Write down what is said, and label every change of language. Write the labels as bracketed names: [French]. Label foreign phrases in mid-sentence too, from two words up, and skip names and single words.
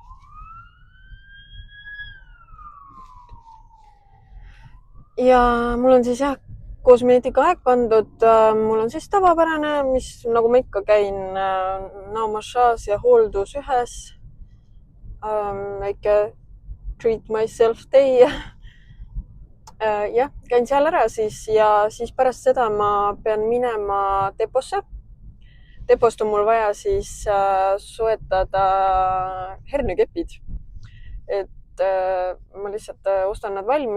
[Estonian] Ja mul on siis jah, kosmeetika aeg pandud. Mul on siis tavapärane, mis nagu ma ikka käin, näomassaaž ja hooldus ühes. Väike [English] treat myself day. [Estonian] Jah, käin seal ära siis ja siis pärast seda ma pean minema deposse. Depost on mul vaja siis soetada hernekepid. Et ma lihtsalt ostan nad valmis.